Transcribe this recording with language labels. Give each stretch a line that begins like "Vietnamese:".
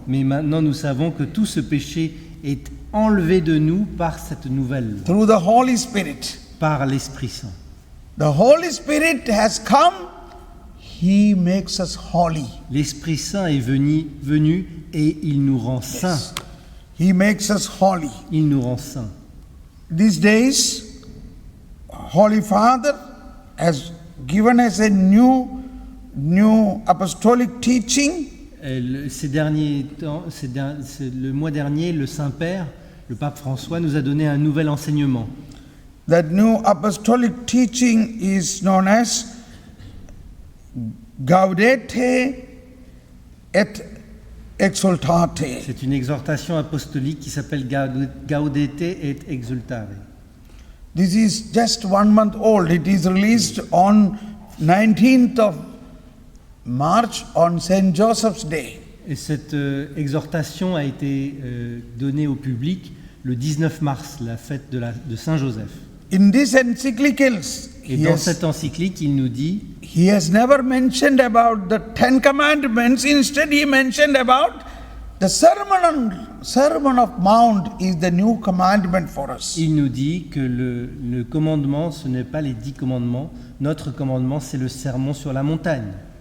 French: Mais maintenant, nous savons que tout ce péché est enlevé de nous par cette nouvelle loi,
English: Through the Holy Spirit.
French: par l'Esprit Saint.
English: The Holy Spirit has come, He makes us holy.
French: L'Esprit Saint est venu et il nous rend saints.
English: He makes us holy.
French: Il nous rend saints.
English: These days, Holy Father has given us a new apostolic teaching.
French: Ces derniers temps, le mois dernier, le Saint-Père, le pape François, nous a donné un nouvel enseignement.
English: That new apostolic teaching is known as Gaudete et Exultate.
French: C'est une exhortation apostolique qui s'appelle Gaudete et Exultare.
English: This is just 1 month old. It is released on 19th of March on St. Joseph's Day.
French: Et cette exhortation a été donnée au public le 19 mars, la fête de Saint-Joseph.
English: In this encyclicals,
French: Et dans cette encyclique, il nous dit,
English: he has never mentioned about the 10 commandments. Instead, he mentioned about the Sermon of Mount is the new commandment for us.
French: il nous dit que le commandement, ce n'est pas les 10 commandements. Notre commandement, c'est le sermon sur la montagne.